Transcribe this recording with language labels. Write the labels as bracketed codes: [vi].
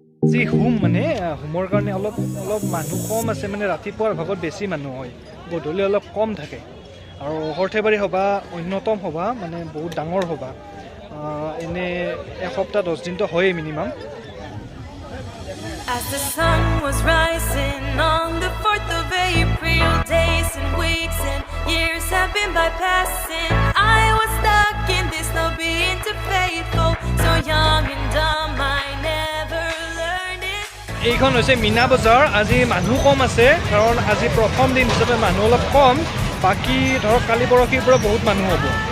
[as] যি মানে হোমৰ কাৰণে অলপ মানুহ কম আছে, মানে ৰাতিপুৱাৰ ভাগত বেছি মানুহ হয়, গধূলি অলপ কম থাকে। আৰু সৰ্থেবাৰী সভা অন্যতম সভা, মানে বহুত ডাঙৰ সভা। এনে এসপ্তাহ 10 দিনটো হয়েই minimum. [en] As the sun was rising on the 4th of April, days and weeks and years have been bypassing. I was stuck in this, not being too faithful, so young and dumb, I never learned it. [as] এইখন হৈছে মিনা বজাৰ। আজি মানুহ কম আছে, কাৰণ আজি প্ৰথম দিন হিচাপে মানুহ অলপ কম। বাকী ধৰক কালি পৰহিৰ পৰা বহুত মানুহ হ'ব।